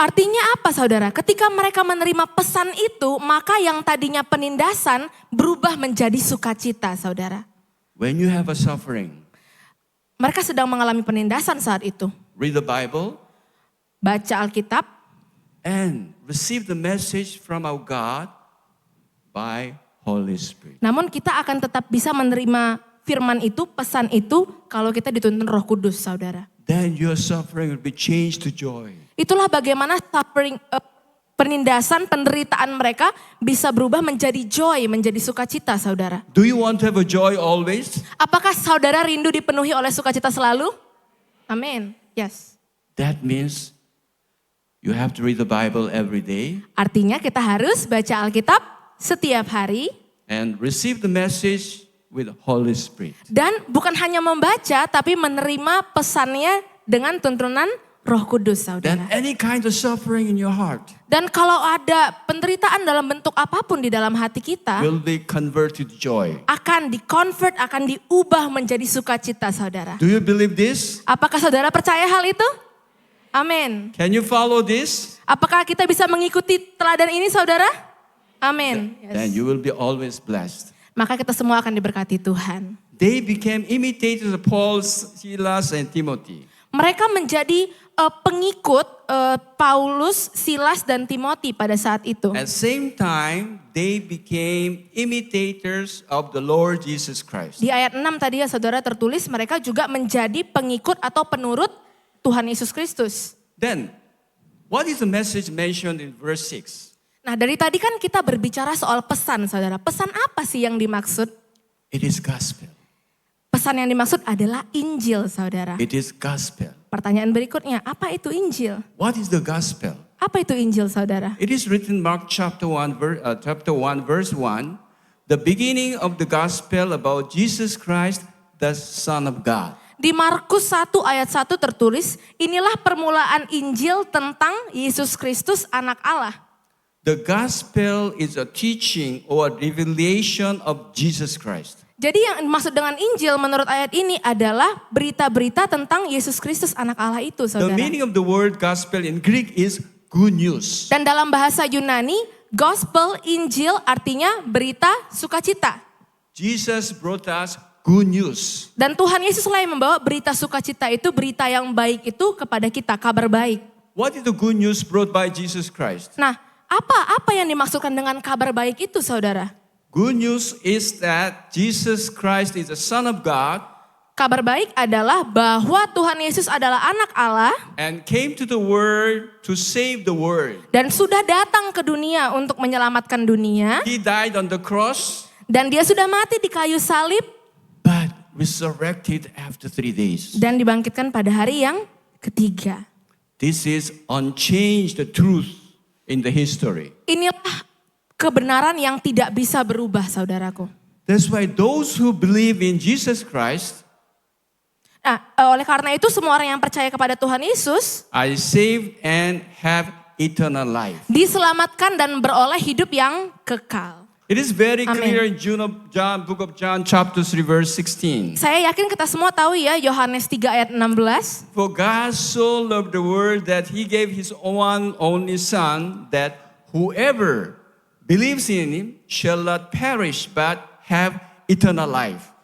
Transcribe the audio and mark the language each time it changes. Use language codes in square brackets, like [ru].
[id] Artinya apa, saudara? Ketika mereka menerima pesan itu, maka yang tadinya penindasan berubah menjadi sukacita, saudara. [en] When you have a suffering, [id] Mereka sedang mengalami penindasan saat itu. [en] read the Bible [id] Baca Alkitab, [en] and receive the message from our God by Holy Spirit. [id] namun kita akan tetap bisa menerima firman itu, pesan itu, kalau kita dituntun Roh Kudus, saudara. [en] Then your suffering will be changed to joy. [id] Itulah bagaimana suffering, penindasan, penderitaan mereka bisa berubah menjadi joy, menjadi sukacita, saudara. [en] Do you want to have a joy always? [id] Apakah saudara rindu dipenuhi oleh sukacita selalu? Amin. Yes. [en] That means you have to read the Bible every day [id] Artinya kita harus baca Alkitab setiap hari. [en] and receive the message with the Holy Spirit. [id] Dan bukan hanya membaca, tapi menerima pesannya dengan tuntunan Roh Kudus, [en] Then [id] saudara. [en] any kind of suffering in your heart [id] Dan kalau ada penderitaan dalam bentuk apapun di dalam hati kita, [en] will be converted to joy. [id] akan di-convert, akan diubah menjadi sukacita, saudara. [en] Do you believe this? [id] Apakah saudara percaya hal itu? Amin. [en] Can you follow this? [id] Apakah kita bisa mengikuti teladan ini, saudara? Amin. [en] Then Yes. you will be always blessed. [id] Maka kita semua akan diberkati Tuhan. [en] They became imitators of Paul, Silas, and Timothy. [id] Mereka menjadi pengikut Paulus, Silas, dan Timothy pada saat itu. [en] At the same time, they became imitators of the Lord Jesus Christ. [id] Di ayat 6 tadi ya saudara tertulis mereka juga menjadi pengikut atau penurut Tuhan Yesus Kristus. [en] Then, what is the message mentioned in verse 6? [id] Nah dari tadi kan kita berbicara soal pesan saudara. Pesan apa sih yang dimaksud? [en] It is gospel. [id] Pesan yang dimaksud adalah Injil saudara. [en] It is gospel. [id] Pertanyaan berikutnya, apa itu Injil? [en] What is the gospel? [id] Apa itu Injil saudara? [en] It is written Mark chapter 1 verse 1, the beginning of the gospel about Jesus Christ, the Son of God. [id] Di Markus 1 ayat 1 tertulis, inilah permulaan Injil tentang Yesus Kristus anak Allah. [en] The gospel is a teaching or a revelation of Jesus Christ. [id] Jadi yang dimaksud dengan Injil menurut ayat ini adalah berita-berita tentang Yesus Kristus anak Allah itu [en] The [id] saudara. [en] meaning of the word gospel in Greek is good news. [id] Dan dalam bahasa Yunani, gospel, Injil artinya berita sukacita. [en] Jesus brought us good news. [id] Dan Tuhan Yesus lah yang membawa berita sukacita itu, berita yang baik itu kepada kita, kabar baik. [en] What is the good news brought by Jesus Christ? [id] Nah, apa yang dimaksudkan dengan kabar baik itu saudara? [en] Good news is that Jesus Christ is the Son of God [id] Kabar baik adalah bahwa Tuhan Yesus adalah anak Allah [en] and came to the world to save the world. [id] dan sudah datang ke dunia untuk menyelamatkan dunia. [en] He died on the cross, [id] Dan dia sudah mati di kayu salib [en] but resurrected after 3 days. [id] dan dibangkitkan pada hari yang ketiga. [en] This is unchanged truth in the history. [id] Inilah kebenaran yang tidak bisa berubah saudaraku. [en] That's why those who believe in Jesus Christ [id] Nah, oleh karena itu semua orang yang percaya kepada Tuhan Yesus [en] are saved and have eternal life. [id] diselamatkan dan beroleh hidup yang kekal. [en] It is very Amen. clear in book of John chapter 3 verse 16. [id] Saya yakin kita semua tahu ya Yohanes 3 ayat 16. [en] For God so loved the world that he gave his one only son, that whoever believes in him shall not perish but have eternal life.